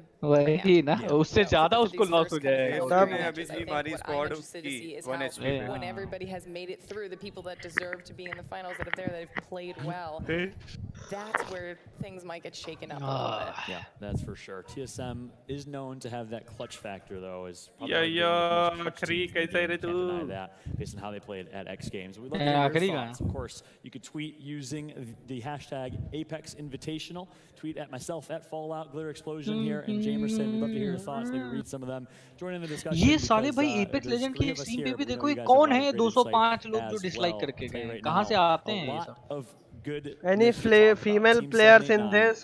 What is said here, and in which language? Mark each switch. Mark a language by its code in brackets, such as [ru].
[hi] वही ना, उससे ज़्यादा उसको लॉस हो जाएगा. अभी भी हमारी स्क्वाड उसकी 1 HP [en] when everybody has made it through, the people that deserve to be in the finals that are there, that have played well, that's where things might get shaken up a little bit. Yeah, that's for sure. TSM is known to have that clutch factor, though. Is [hi] Khari kaisa hai tu? [en] Deny that based on how they played at X Games. We'd love to hear your thoughts. Of course, you could tweet using the hashtag Apex Invitational. Tweet at myself at Fallout Glitter Explosion here and Jamerson. We'd love to hear your thoughts. Maybe read some of them. Join in the discussion. [hi] ये साले भाई Apex Legend की stream पे भी देखो ये कौन है 205 लोग जो डिसलाइक करके गए. कहाँ से आते हैं ये सब? [en] Any female players in this?